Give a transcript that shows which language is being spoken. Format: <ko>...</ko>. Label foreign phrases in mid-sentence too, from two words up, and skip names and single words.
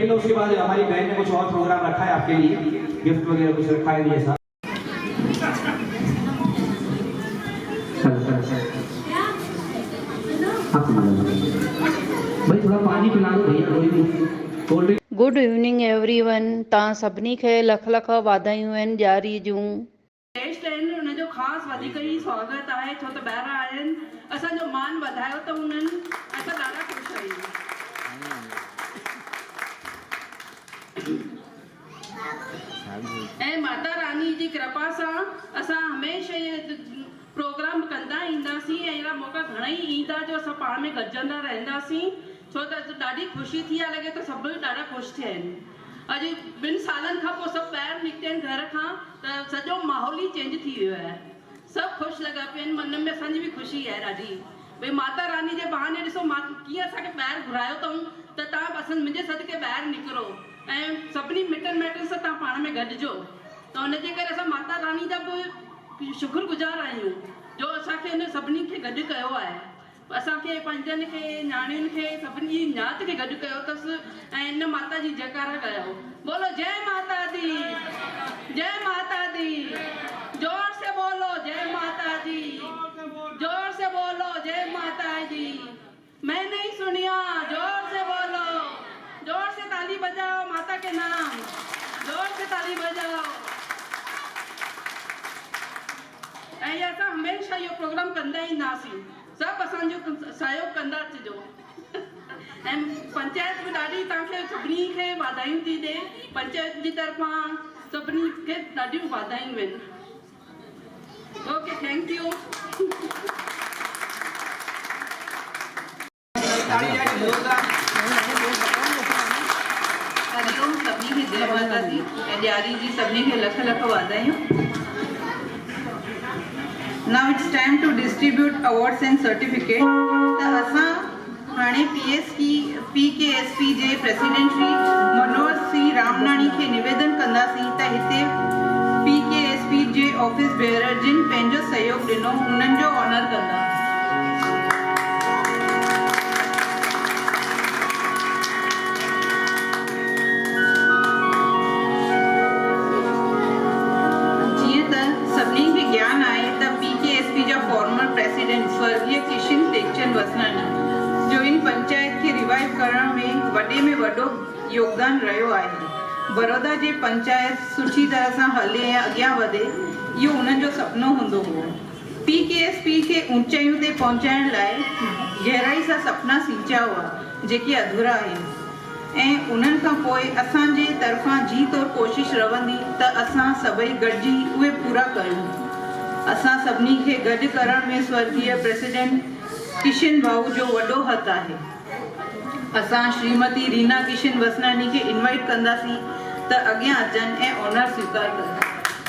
<hi>लो उसके बाद हमारी बहन ने कुछ और प्रोग्राम रखा है आपके लिए गिफ्ट वगैरह कुछ रखा है ये सब भाई थोड़ा पानी पिला दो भैया कोई भी</hi> <en>cold drink good evening everyone</en> <sd>तव्हां सभिनी खे लख लख वाधायूं आहिनि ॾियारी जूं गेस्ट आहिनि उनजो ख़ासि वधीक ई स्वागत आहे छो त ॿाहिरां आया आहिनि असांजो मान वधायो अथऊं उन्हनि असां ॾाढा ख़ुशि आहियूं ऐं माता रानी जी कृपा सां असां हमेशह इहे प्रोग्राम कंदा ईंदासीं ऐं अहिड़ा मौक़ा घणेई ईंदा जो असां पाण में गॾिजंदा रहंदासीं छो त ॾाढी ख़ुशी थी आहे लॻे त सभु ॾाढा ख़ुशि थिया आहिनि अॼु 2 सालनि खां पोइ सभु ॿाहिरि निकिता आहिनि घर खां त सॼो माहौल ई चेंज थी वियो आहे सभु ख़ुशि लॻा पिया आहिनि मन में असांजी बि ख़ुशी आहे ॾाढी भई माता रानी जे बहाने ॾिसो कीअं असांखे ॿाहिरि घुरायो अथऊं त तव्हां असां मुंहिंजे सदके ॿाहिरि निकिरो ऐं सभिनी मिटनि माइटनि सां तव्हां पाण में गॾिजो त हुनजे करे असां माता रानी जा बि शुक्रगुज़ार आहियूं जो असांखे हिन सभिनी खे गॾु कयो आहे असांखे पंहिंजनि खे न्याणियुनि खे सभिनी जी न्यात खे गॾु कयो अथसि ऐं हिन माता जी जयकारा कयो</sd> <hi>बोलो जय माता दी जय माता दी जोर से बोलो जय माता दी जोर से बोलो जय माता दी मैं नहीं सुनिया जोर से बोलो जोर से ताली बजाओ माता के नाम जोर से ताली बजाओ</hi> <sd>ऐं असां हमेशह इहो प्रोग्राम कंदा ईंदासीं सभु असांजो सहयोग कंदा अचिजो ऐं पंचायत बि ॾाढी तव्हांखे सभिनी खे वाधायूं थी ॾे पंचायत जी तरफ़ां सभिनी खे ॾाढियूं वाधायूं आहिनि</sd> <en>okay thank you</en> <sd>हरिओम सभिनी खे जय कंदासीं ऐं ॾियारी जी सभिनी खे लख लख वाधायूं।</sd> <en>Now it's time to distribute awards and certificate.</en> <sd>त असां हाणे PKSP जे प्रेसिडेंट श्री मनोज सी रामनाणी खे निवेदन कंदासीं त हिते PKSP जे ऑफिस बेरर जिन पंहिंजो सहयोग ॾिनो उन्हनि जो ऑनर कंदा। जीअं त सभिनी खे ज्ञान आहे त PKSP जा फॉर्मर प्रेसिडेंट स्वर्गीय किशन टेकचंद वसनानी जो इन पंचायत खे रिवाइव करण में वॾो योगदान रहियो आहे। बड़ौदा जे पंचायत सुठी तरह सां हले ऐं अॻियां वधे इहो उन्हनि जो सुपिनो हूंदो हो। PKSP खे ऊचाइयूं ते पहुचाइण लाइ गहराई सां सपना सींचिया हुआ जेके अधूरा आहिनि ऐं उन्हनि खां पोइ असांजे तरफ़ां जी तौर कोशिश रहंदी त असां सभई गॾिजी उहे पूरा कयूं। असां सभिनी खे गॾु करण में स्वर्गीय प्रेसिडेंट किशन भाऊ जो वॾो हथु आहे। असां श्रीमती रीना किशन वसनानी खे इनवाइट कंदासीं त अॻियां अचनि ऐं ऑनर स्वीकार कनि।</sd>